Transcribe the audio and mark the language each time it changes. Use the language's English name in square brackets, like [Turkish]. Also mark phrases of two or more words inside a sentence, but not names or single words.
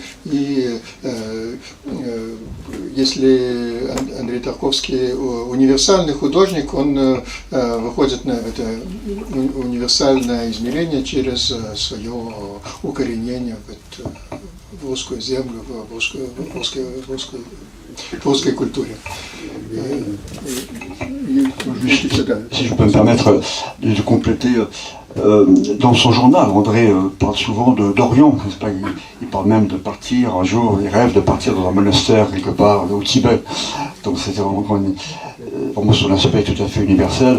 [Russian] И если Андрей Тарковский универсальный художник, он выходит на это универсальное измерение через свое укоренение в русскую землю, в русской культуре. [French] Si je peux me permettre de compléter, dans son journal, André parle souvent d'Orient, n'est-ce pas, il parle même de partir un jour, il rêve de partir dans un monastère quelque part au Tibet. Donc c'était vraiment pour moi son aspect tout à fait universel.